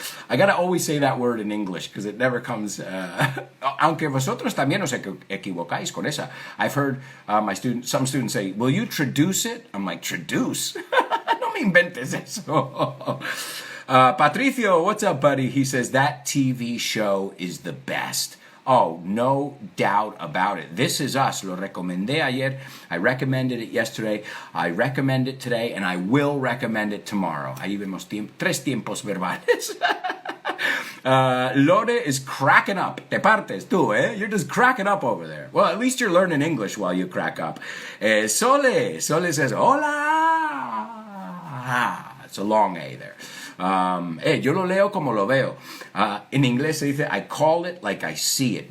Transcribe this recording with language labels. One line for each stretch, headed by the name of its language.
English: I gotta always say that word in English because it never comes.
Spanish: Aunque vosotros también os equivocáis con esa.
English: I've heard some students say, "Will you traduce it?" I'm like,
Spanish: "Traduce? No me inventes eso."
English: Patricio, what's up, buddy? He says that TV show is the best. Oh, no doubt about it. This Is Us.
Spanish: Lo recomendé ayer.
English: I recommended it yesterday. I recommend it today, and I will recommend it tomorrow.
Spanish: Ahí vemos tres tiempos verbales.
English: Lore is cracking up.
Spanish: Te partes tú, eh?
English: You're just cracking up over there. Well, at least you're learning English while you crack up. Sole says, hola. It's a long A there.
Spanish: Yo lo leo como lo veo. En inglés se dice,
English: I call it like I see it.